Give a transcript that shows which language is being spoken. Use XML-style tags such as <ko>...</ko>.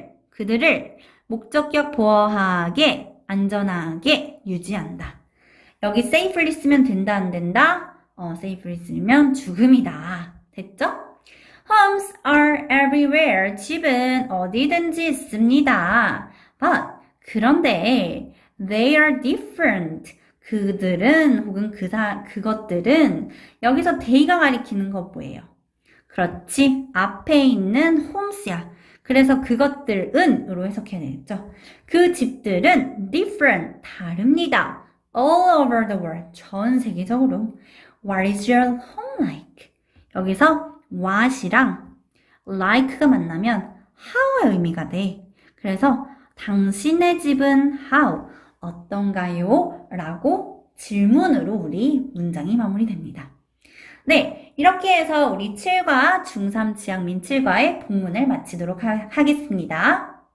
<ko>그들을 목적격 보어하게 안전하게 유지한다. 여기 safely 쓰면 된다 안 된다? safely 쓰면 죽음이다. 됐죠?</ko> <en>Homes are everywhere.</en> <ko>집은 어디든지 있습니다.</ko> <en>But</en> <ko>그런데</ko> <en>they are different.</en> <ko>그들은 혹은 그것들은 여기서 they가 가리키는 거 뭐예요? 그렇지. 앞에 있는 homes야. 그래서 그것들은으로 해석해야 되겠죠. 그 집들은 different, 다릅니다.</ko> <en>all over the world, 전 세계적으로. What is your home like?</en> <ko>여기서 what이랑 like가 만나면 how의 의미가 돼. 그래서 당신의 집은 how, 어떤가요? 라고 질문으로 우리 문장이 마무리됩니다. 네, 이렇게 해서 우리 7과 중3 지향민 7과의 본문을 마치도록 하겠습니다.</ko>